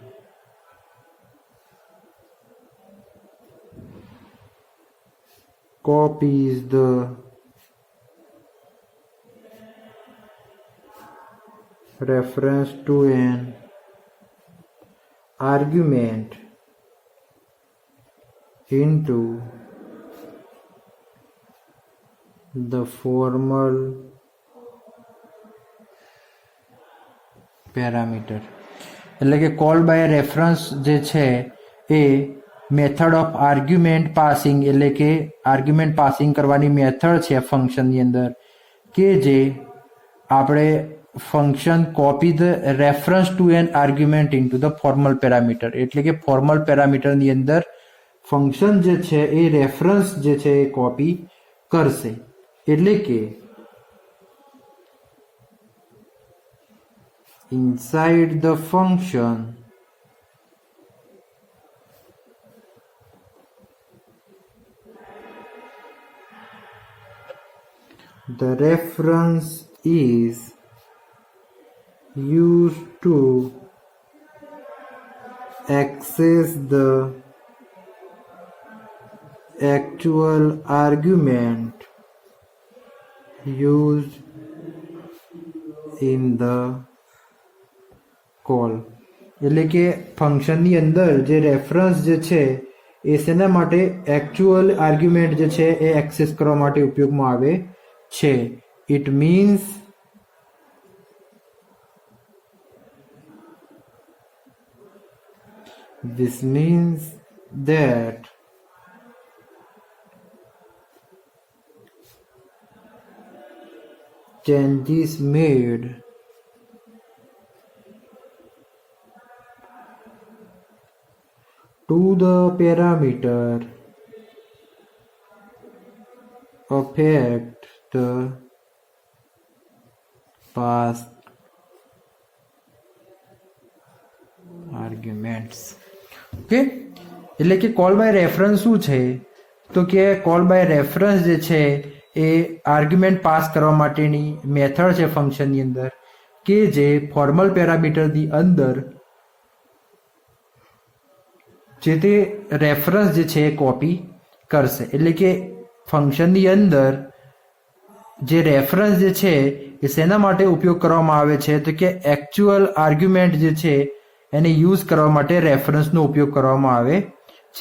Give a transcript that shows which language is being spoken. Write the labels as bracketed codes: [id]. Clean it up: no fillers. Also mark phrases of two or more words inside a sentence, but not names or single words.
[en] copies the reference to an argument into the formal [gu] પેરામીટર એટલે કે [en] call by reference [gu] જે છે એ [en] method of argument passing [gu] એટલે કે [en] argument passing [gu] કરવાની મેથડ છે ફંક્શનની અંદર કે જે આપણે [en] function copy the reference to an argument into the formal parameter [gu] એટલે કે [en] formal parameterની [gu] અંદર ફંક્શન જે છે એ રેફરન્સ જે છે એ કોપી કરશે એટલે કે [en] inside the function the reference is used to access the actual argument used in the [gu] કોલ એટલે કે ફંક્શનની અંદર જે રેફરન્સ જે છે એ શેના માટે [en] actual argument [gu] જે છે એ એક્સેસ કરવા માટે ઉપયોગમાં આવે છે. [en] it means this means that changes made to the parameter affect the past arguments. [gu] ઓકે એટલે કે [en] call by reference [gu] શું છે તો કે [en] call by reference [gu] જે છે એ [en] argument pass [gu] કરવા માટેની મેથડ છે ફંક્શનની અંદર કે જે [en] formal parameterની [gu] અંદર જે તે રેફરન્સ જે છે એ કોપી કરશે એટલે કે ફંક્શનની અંદર જે રેફરન્સ જે છે એ શેના માટે ઉપયોગ કરવામાં આવે છે તો કે [en] actual argument [gu] જે છે એને યુઝ કરવા માટે રેફરન્સનો ઉપયોગ કરવામાં આવે છે.